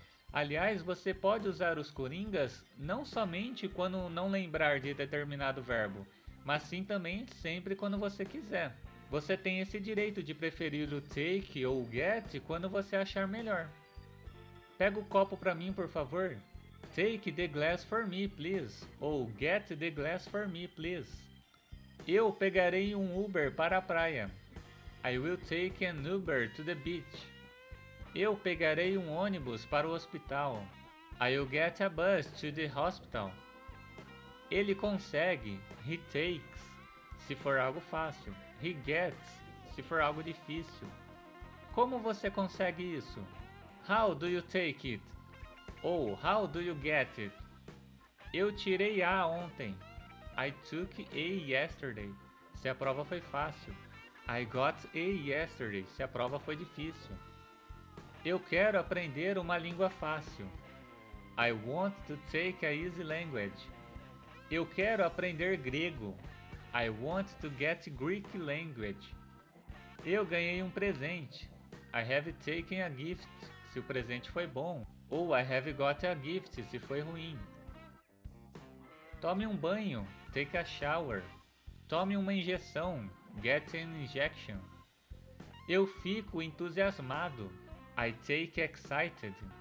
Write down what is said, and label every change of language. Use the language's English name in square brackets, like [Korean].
[Portuguese] Aliás, você pode usar os coringas não somente quando não lembrar de determinado verbo, mas sim também sempre quando você quiser. Você tem esse direito de preferir o take ou o get quando você achar melhor. Pega o copo para mim, por favor. [English] Take the glass for me, please. [Portuguese] Ou [English] get the glass for me, please. [Portuguese] Eu pegarei um Uber para a praia. [English] I will take an Uber to the beach. [Portuguese] Eu pegarei um ônibus para o hospital. [English] I will get a bus to the hospital. [Portuguese] Ele consegue, [English] he takes, [Portuguese] se for algo fácil. [English] He gets, [Portuguese] se for algo difícil. Como você consegue isso? [English] How do you take it? [Portuguese] Ou [English] how do you get it? [Portuguese] Eu tirei A ontem. [English] I took A yesterday, [Portuguese] se a prova foi fácil. [English] I got A yesterday, [Portuguese] se a prova foi difícil. Eu quero aprender uma língua fácil. [English] I want to take a easy language. [Portuguese] Eu quero aprender grego. [English] I want to get Greek language. [Portuguese] Eu ganhei um presente. [English] I have taken a gift, [Portuguese] se o presente foi bom. Ou [English] I have got a gift, [Portuguese] se foi ruim. Tome um banho. [English] Take a shower. [Portuguese] Tome uma injeção. [English] Get an injection. [Portuguese] Eu fico entusiasmado. [English] I take excited.